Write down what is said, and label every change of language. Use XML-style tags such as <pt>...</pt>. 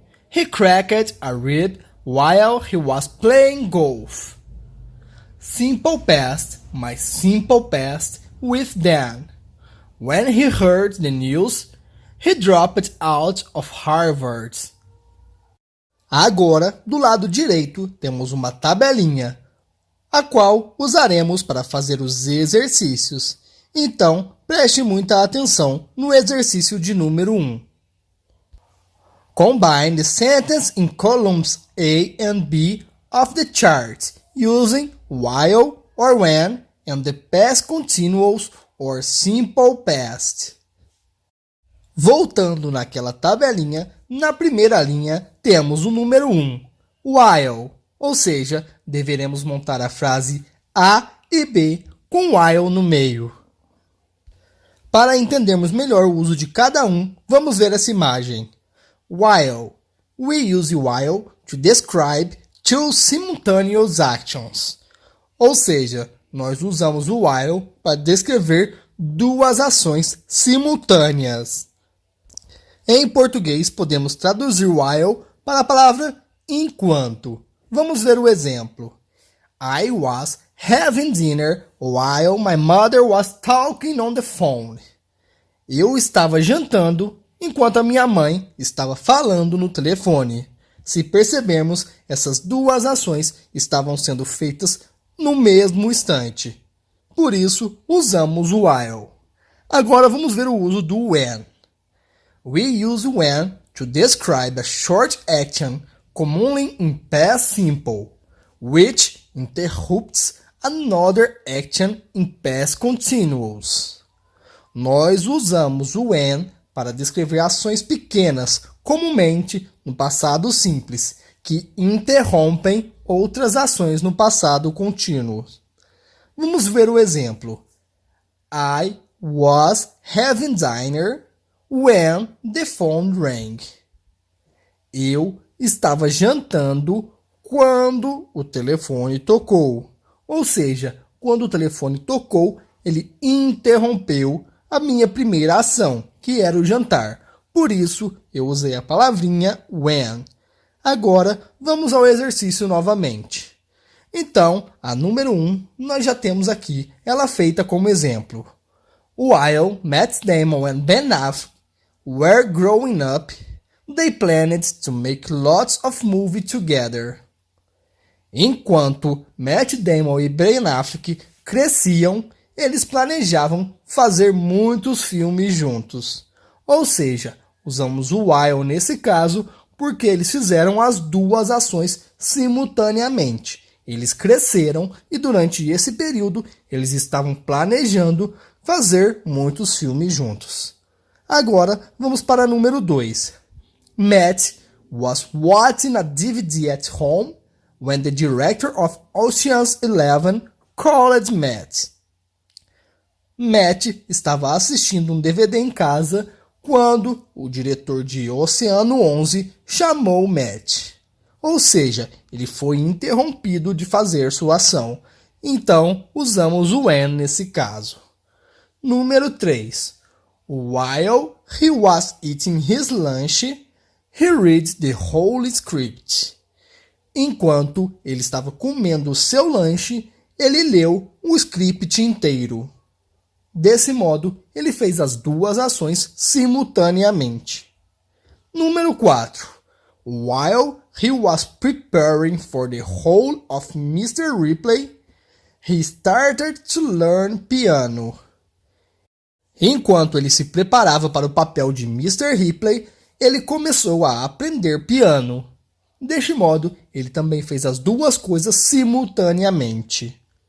<en>He cracked a rib while he was playing golf. Simple past, my simple past with then. When he heard the news, he dropped out of Harvard.</en> <pt>Agora, do lado direito, temos uma tabelinha, a qual usaremos para fazer os exercícios. Então, preste muita atenção no exercício de número 1.</pt> <en>Combine the sentence in columns A and B of the chart using while or when and the past continuous or simple past.</en> <pt>Voltando naquela tabelinha, na primeira linha temos o número 1, while, ou seja, deveremos montar a frase A e B com while no meio. Para entendermos melhor o uso de cada um, vamos ver essa imagem.</pt> <en>While. We use while to describe two simultaneous actions.</en> <pt>Ou seja, nós usamos o while para descrever duas ações simultâneas. Em português, podemos traduzir while para a palavra enquanto. Vamos ver o exemplo.</pt> <en>I was having dinner while my mother was talking on the phone.</en> <pt>Eu estava jantando enquanto a minha mãe estava falando no telefone. Se percebermos, essas duas ações estavam sendo feitas no mesmo instante. Por isso, usamos o while. Agora vamos ver o uso do when.</pt> <en>We use when to describe a short action commonly in past simple, which interrupts another action in past continuous.</en> <pt>Nós usamos o when para descrever ações pequenas, comumente no passado simples, que interrompem outras ações no passado contínuo. Vamos ver o exemplo.</pt> <en>I was having dinner when the phone rang.</en> <pt>Eu estava jantando quando o telefone tocou. Ou seja, quando o telefone tocou, ele interrompeu a minha primeira ação, que era o jantar. Por isso, eu usei a palavrinha when. Agora, vamos ao exercício novamente. Então, a número 1, nós já temos aqui ela feita como exemplo.</pt> <en>While Matt Damon and Ben Affleck were growing up, they planned to make lots of movies together.</en> <pt>Enquanto Matt Damon e Ben Affleck cresciam, eles planejavam fazer muitos filmes juntos. Ou seja, usamos o while nesse caso porque eles fizeram as duas ações simultaneamente. Eles cresceram e durante esse período eles estavam planejando fazer muitos filmes juntos. Agora vamos para o número 2.</pt> <en>Matt was watching a DVD at home when the director of Ocean's 11 called Matt.</en> <pt>Matt estava assistindo um DVD em casa quando o diretor de Oceano 11 chamou Matt. Ou seja, ele foi interrompido de fazer sua ação. Então, usamos o when nesse caso. Número 3.</pt> <en>While he was eating his lunch, he read the whole script.</en> <pt>Enquanto ele estava comendo o seu lanche, ele leu o script inteiro. Desse modo, ele fez as duas ações simultaneamente. Número 4.</pt> <en>While he was preparing for the role of Mr. Ripley, he started to learn piano.</en> <pt>Enquanto ele se preparava para o papel de Mr. Ripley, ele começou a aprender piano. Deste modo, ele também fez as duas coisas simultaneamente.</pt>